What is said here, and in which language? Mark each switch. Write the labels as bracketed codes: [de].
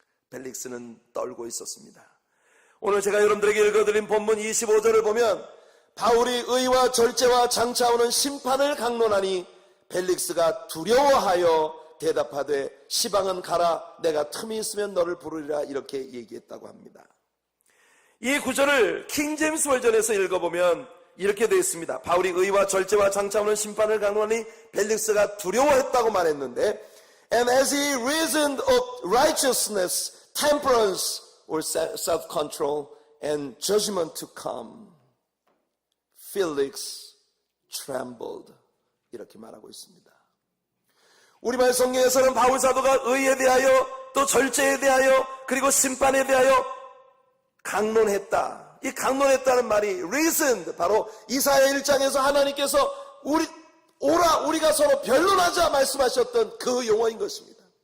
[ko] 벨릭스는 떨고 있었습니다. 오늘 제가 여러분들에게 읽어드린 본문 25절을 보면 바울이 의와 절제와 장차오는 심판을 강론하니 벨릭스가 두려워하여 대답하되 시방은 가라, 내가 틈이 있으면 너를 부르리라, 이렇게 얘기했다고 합니다. 이 구절을 킹제임스 버전에서 읽어보면 이렇게 되어 있습니다. 바울이 의와 절제와 장차오는 심판을 강론하니 벨릭스가 두려워했다고 말했는데, [en] And as he reasoned of righteousness, temperance or self-control and judgment to come, Felix trembled. [ko] 이렇게 말하고 있습니다. 우리말 성경에서는 바울 사도가 의에 대하여 또 절제에 대하여 그리고 심판에 대하여 강론했다. 이 강론했다는 말이 reasoned, 바로 이사야 1장에서 하나님께서 우리가 서로 변론하자 말씀하셨던 그 용어인 것입니다.